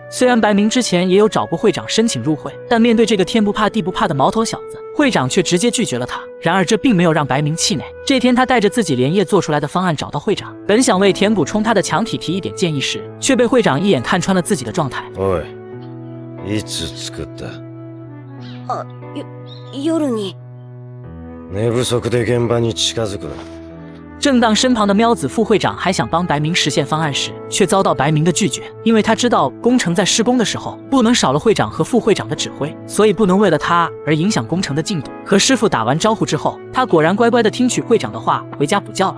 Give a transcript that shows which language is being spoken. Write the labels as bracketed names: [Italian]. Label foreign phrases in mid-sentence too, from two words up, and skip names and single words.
[Chinese] 虽然白明之前也有找过会长申请入会，但面对这个天不怕地不怕的毛头小子，会长却直接拒绝了他。然而这并没有让白明气馁。这天他带着自己连夜做出来的方案找到会长，本想为填补充他的墙体提一点建议时，却被会长一眼看穿了自己的状态。 [Japanese] おい、いつ作った？夜に。寝不足で現場に近づくな。 [Chinese] 正当身旁的喵子副会长还想帮白明实现方案时，却遭到白明的拒绝，因为他知道工程在施工的时候不能少了会长和副会长的指挥，所以不能为了他而影响工程的进度。和师傅打完招呼之后，他果然乖乖的听取会长的话，回家补觉了。